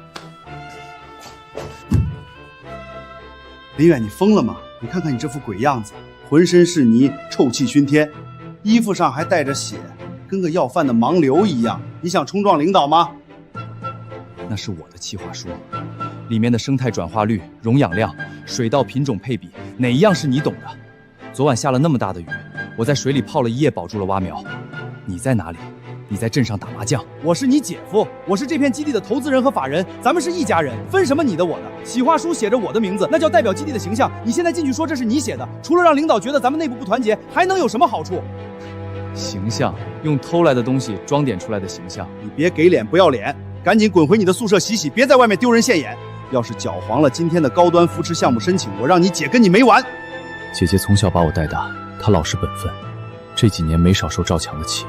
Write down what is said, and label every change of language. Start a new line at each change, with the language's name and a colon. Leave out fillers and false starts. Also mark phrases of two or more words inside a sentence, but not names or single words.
Chinese: 林遠，你瘋了嗎？你看看你這副鬼樣子，渾身是泥，臭氣熏天，衣服上還帶着血，跟個要饭的盲流一樣。你想衝撞領導嗎？那是我的企劃書，裡面的生態轉化率、溶氧量、水稻品種配比，哪一樣是你懂的？昨晚下了那麼大的雨，我在水裡泡了1夜，保住了蛙苗。你在哪裡？你在鎮上打麻将。我是你姐夫，我是這片基地的投資人和法人，咱们是一家人，分什麼你的我的？企劃書寫着我的名字，那叫代表基地的形象。你現在進去說這是你寫的，除了讓領導覺得咱們內部不團結，還能有什麼好處？形象，用偷來的東西裝點出來的形象。你別給臉不要臉，趕緊滾回你的宿舍洗洗，別在外面丟人现眼。要是攪黃了今天的高端扶持項目申請，我讓你姐跟你沒完。姐姐從小把我帶大，她老實本分，這幾年沒少受趙強的氣。